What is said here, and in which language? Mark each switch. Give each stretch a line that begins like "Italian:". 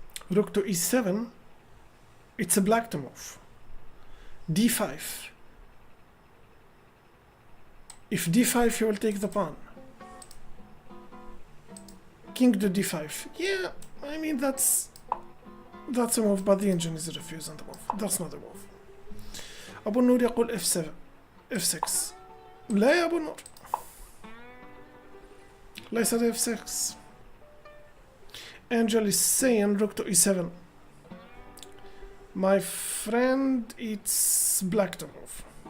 English: Rook to e7. It's a black to move. d5. If d5, you will take the pawn. King to d5. Yeah, I mean that's a move, but the engine is refusing the move. That's not a move.
Arabic: أبو النور يقول f7 f6. لا يا أبو النور. ليس f6.
English: Angel is saying rook to e7. My friend, it's black to move.